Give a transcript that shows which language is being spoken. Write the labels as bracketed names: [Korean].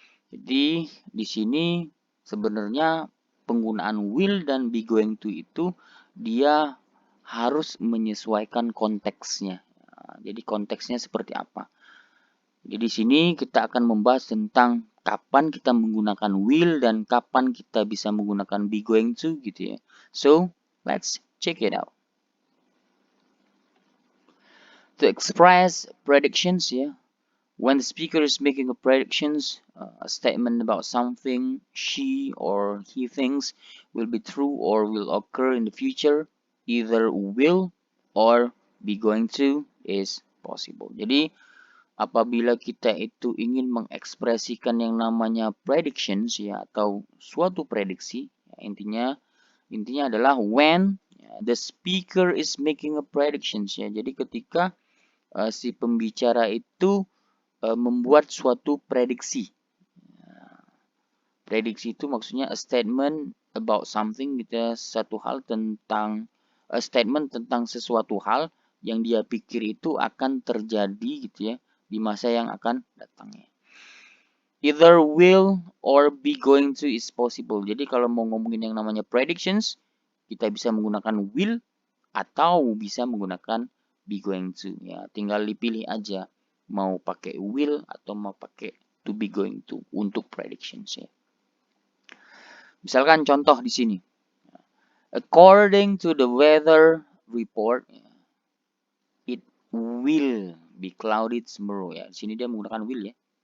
[Indonesian] Jadi di sini sebenarnya penggunaan will dan be going to itu dia harus menyesuaikan konteksnya. Jadi konteksnya seperti apa? Jadi di sini kita akan membahas tentang kapan kita menggunakan will dan kapan kita bisa menggunakan be going to gitu ya. [English] So, let's check it out. To express predictions ya, when the speaker is making a predictions, a statement about something she or he thinks will be true or will occur in the future, either will or be going to is possible. [Indonesian] Jadi apabila kita itu ingin mengekspresikan yang namanya predictions ya atau suatu prediksi, ya, intinya adalah when ya, the speaker is making a predictions ya. Jadi ketika si pembicara itu membuat suatu prediksi. Prediksi itu maksudnya a statement about something gitu ya, satu hal tentang a statement tentang sesuatu hal yang dia pikir itu akan terjadi gitu ya di masa yang akan datang ya. [English] Either will or be going to is possible. [Indonesian] Jadi kalau mau ngomongin yang namanya predictions, kita bisa menggunakan will atau bisa menggunakan be going to ya. Tinggal dipilih aja mau pakai will atau mau pakai to be going to untuk predictions ya. Misalkan contoh di sini. According to the weather report, it will be cloudy tomorrow ya. Di sini dia menggunakan will ya.